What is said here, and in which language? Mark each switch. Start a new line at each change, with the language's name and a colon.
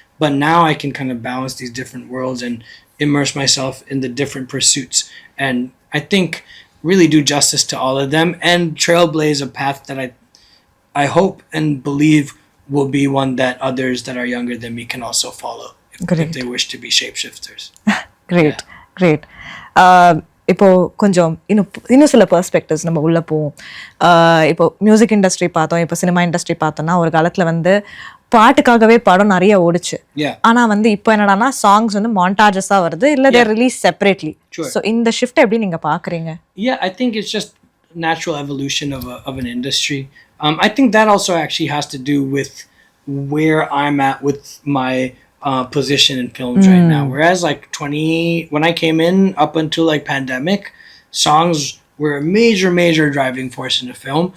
English: But now I can kind of balance these different worlds and immerse myself in the different pursuits. And I think really do justice to all of them and trailblaze a path that I hope and believe will be one that others that are younger than me can also follow if they wish to be shapeshifters. Great great.
Tamil: இப்போ கொஞ்சம் இன்னும் சில perspectives நம்ம உள்ள போவோம். இப்போ music industry பார்த்தோம், இப்போ சினிமா இண்டஸ்ட்ரி பார்த்தோம்னா ஒரு காலத்தில் வந்து பாட்டுக்காகவே படம் நிறைய ஓடிச்சு. ஆனா வந்து இப்போ என்னடானா சாங்ஸ் வந்து மாண்டாஜஸா வருது, இல்ல
English: They release separately.
Tamil: ஸோ இந்த ஷிஃப்ட் எப்படி நீங்க பாக்குறீங்க?
English: Yeah, I think it's just natural evolution of an industry. I think that also actually has to do with where I'm at with my position in films right now. Whereas like 20 when I came in up until like pandemic, songs were a major driving force in the film.